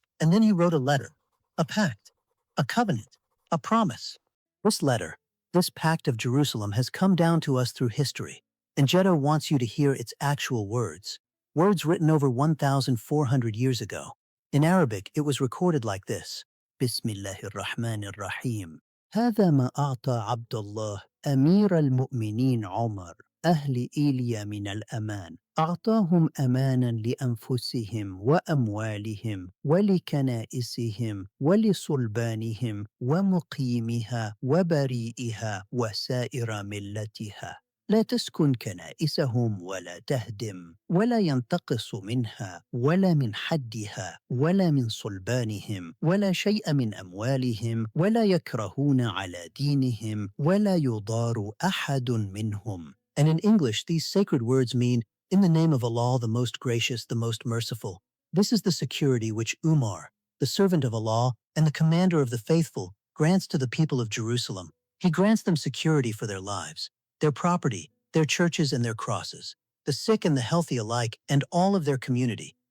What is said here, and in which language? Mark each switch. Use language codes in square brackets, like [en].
[en] And then he wrote a letter, a pact, a covenant, a promise. This letter, this pact of Jerusalem has come down to us through history, and Jeddah wants you to hear its actual words, words written over 1,400 years ago. In Arabic, it was recorded like this. [ar] Bismillahir Rahmanir Rahim. هذا ما أعطى عبد الله أمير المؤمنين عمر أهل إيليا من الأمان أعطاهم أمانا لأنفسهم وأموالهم ولكنائسهم ولصلبانهم ومقيمها وبريئها وسائر ملتها لا تسكن كنائسهم ولا تهدم ولا ينتقص منها ولا من حدها ولا من صلبانهم ولا شيء من أموالهم ولا يكرهون على دينهم ولا يضار أحد منهم. [en] And in English, these sacred words mean, in the name of Allah, the most gracious, the most merciful. This is the security which Umar, the servant of Allah and the commander of the faithful, grants to the people of Jerusalem. He grants them security for their lives, their property, their churches and their crosses, the sick and the healthy alike, and all of their community.